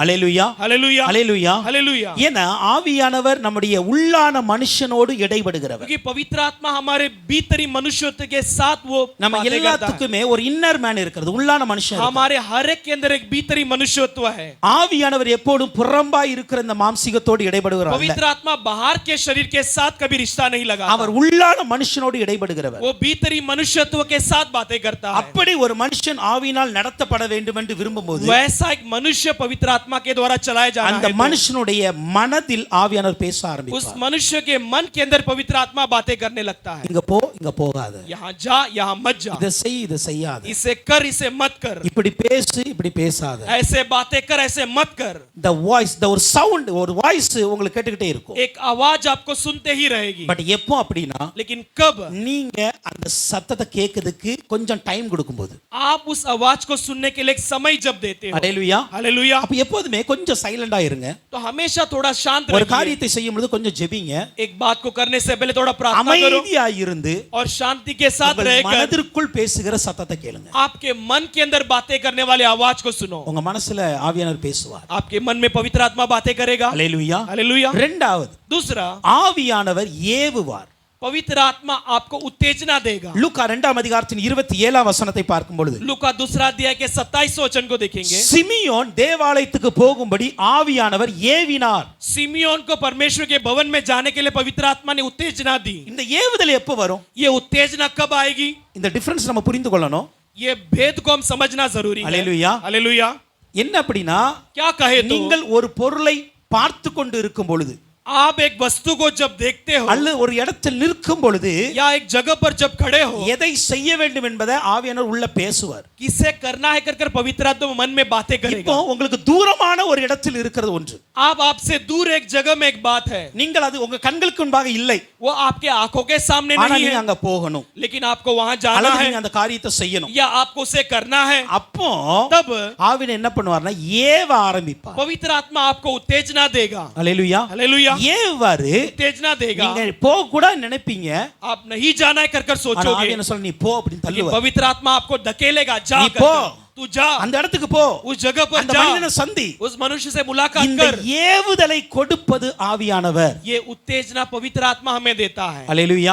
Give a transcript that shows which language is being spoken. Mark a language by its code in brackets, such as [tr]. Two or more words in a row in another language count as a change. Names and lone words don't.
[ta] அல்லேலூயா. [hi] हालेलुया, [ta] அல்லேலூயா. [hi] हालेलुया। [ta] ஏன்னா ஆவியானவர் நம்முடைய உள்ளான மனுஷனோடு இடைபடுகிறவர். [hi] क्योंकि पवित्र आत्मा हमारे भीतरी मनुष्यत्व के साथ वो [ta] நம்ம [hi] बातें करता है। [ta] எல்லாத்துக்குமே ஒரு [en] inner man [ta] இருக்கிறது, உள்ளான மனுஷன் இருக்கிறார். [hi] हमारे हर एक के अंदर एक भीतरी मनुष्यत्व है। [ta] ஆவியானவர் எப்போதும் புறம்பாய் இருக்கிற இந்த மாம்சீகத்தோடு இடைபடுகிறார். [hi] पवित्र आत्मा बाहर के शरीर के साथ कभी रिश्ता नहीं लगा, [ta] அவர் உள்ளான மனுஷனோடு இடைபடுகிறவர். [hi] वो भीतरी मनुष्यत्व के साथ बातें करता है। [ta] அப்படி ஒரு மனுஷன் ஆவியினால் நடத்தப்பட வேண்டும் என்று விரும்பும்போது [hi] वैसा एक मनुष्य पवित्र आत्मा के द्वारा चलाया जाना [ta] அந்த [hi] है तो [ta] மனுஷனுடைய மனதில் ஆவியானவர் பேச [hi] उस [ta] ஆரம்பிப்பார். [hi] मनुष्य के मन के अंदर पवित्र आत्मा बातें करने लगता है। [ta] இங்க போ, இங்க போகாத, [hi] यहाँ जा, यहाँ मत जा, [ta] இதை செய், இதை செய்யாத, [hi] इसे कर, इसे मत कर, [ta] இப்படி பேசு, இப்படி பேசாத. [hi] ऐसे बातें कर, ऐसे मत कर। [en] the voice, [ta] ஒரு சவுண்ட், ஒரு வாய்ஸ் உங்களுக்கு கேட்டுக்கிட்டே இருக்கும். [hi] एक आवाज आपको सुनते ही रहेगी। [ta] பட் எப்போ அப்படின்னா [hi] लेकिन कब? [ta] நீங்க அந்த சத்தத்தை கேட்கிறதுக்கு கொஞ்சம் டைம் கொடுக்கும்போது. [hi] आप उस आवाज को सुनने के लिए एक समय जब देते हो। [ta] ஹalleluya. [hi] हालेलुया। [ta] அப்ப எப்போதுமே கொஞ்சம் சைலண்டா இருங்க. [hi] तो हमेशा थोड़ा शांत [ta] ஒரு [hi] रहिए। [ta] காரியத்தை செய்யும்போது கொஞ்சம் ஜெபிங்க. [hi] एक बात को करने से पहले थोड़ा प्रार्थना करो [ta] அமைதியா இருந்து [hi] और शांति के साथ [ta] உங்கள் [hi] रहकर [ta] மனதிற்குள் பேசுகிற சத்தத்தை கேளுங்க. [hi] आपके मन के अंदर बातें करने वाले आवाज को सुनो। [ta] உங்க மனசுல ஆவியானவர் பேசுவார். [hi] आपके मन में पवित्र आत्मा बातें करेगा। [ta] ஹalleluya. [hi] हालेलुया। [ta] இரண்டாவது, [hi] दूसरा, [ta] ஆவியானவர் ஏவுவார். [hi] पवित्र आत्मा आपको उत्तेजना देगा। [ta] லூக்கா 2ஆம் அதிகாரத்தின் 27ஆம் வசனத்தை பார்க்கும் பொழுது [hi] लूका दूसरा अध्याय के 27 वचन को देखेंगे। [ta] சிமியோன் தேவாலயத்துக்கு போகும்படி ஆவியானவர் ஏவினார். [hi] सिमियोन को परमेश्वर के भवन में जाने के लिए पवित्र आत्मा ने उत्तेजना दी। [ta] இந்த ஏவுதல் எப்போ வரும்? [hi] ये उत्तेजना कब आएगी? [ta] இந்த டிஃபரன்ஸ் நம்ம புரிந்து கொள்ளணும். [hi] ये भेद को हम समझना जरूरी है। हालेलुया। हालेलुया। [ta] என்ன அப்படின்னா, [hi] क्या कहे तो [ta] நீங்கள் ஒரு பொருளை பார்த்து கொண்டு இருக்கும் பொழுது [hi] आप एक वस्तु को जब देखते हो [ta] அல்லது ஒரு இடத்தில் நிற்கும் பொழுது [hi] या एक जगह पर जब खड़े हो [ta] எதை செய்ய வேண்டும் என்பதை ஆவியானவர் உள்ள பேசுவார். [hi] किसे करना है कर पवित्र आत्मा मन में बातें [ta] இப்போ [hi] करेगा। [ta] உங்களுக்கு தூரமான ஒரு இடத்தில் இருக்கிறது ஒன்று. [hi] आपसे दूर एक जगह में एक बात है, [ta] நீங்கள் அது உங்க கண்களுக்கு முன்பாக இல்லை. [hi] वो आपके आंखों के सामने [ta] ஆனா [hi] नहीं [ta] நீங்க [hi] है, [ta] அங்க போகணும். [hi] लेकिन आपको वहां जाना [ta] அல்லது [hi] है [ta] நீங்க அந்த காரியத்தை செய்யணும். [hi] या आपको उसे करना है। [ta] அப்போ [hi] तब [ta] ஆவியானவர் என்ன பண்ணுவார்னா ஏவ ஆரம்பிப்பார். [hi] पवित्र आत्मा आपको उत्तेजना देगा। [ta] ஹalleluya. [hi] हालेलुया। [ta] ஏவாரு [hi] उत्तेजना देगा। [ta] நீங்க போக கூட நினைப்பீங்க. [hi] आप नहीं जाना है कर [ta] ஆனா [hi] सोचोगे, [ta] ஆவியானவர் சொல்ல நீ போ அப்படின்னு [hi] लेकिन [ta] தள்ளுவார். [hi] पवित्र आत्मा आपको धकेलेगा। जा [ta] நீ [hi] कर [ta] போ, [hi] तू जा, [ta] அந்த இடத்துக்கு போ, [hi] उस जगह पर [ta] அந்த [hi] जा, [ta] மனிதனை சந்தி. [hi] उस मनुष्य से मुलाकात [ta] இந்த [hi] कर। [ta] ஏவுதலை கொடுப்பது ஆவியானவர். [hi] ये उत्तेजना पवित्र आत्मा हमें देता है। [ta] ஹalleluya.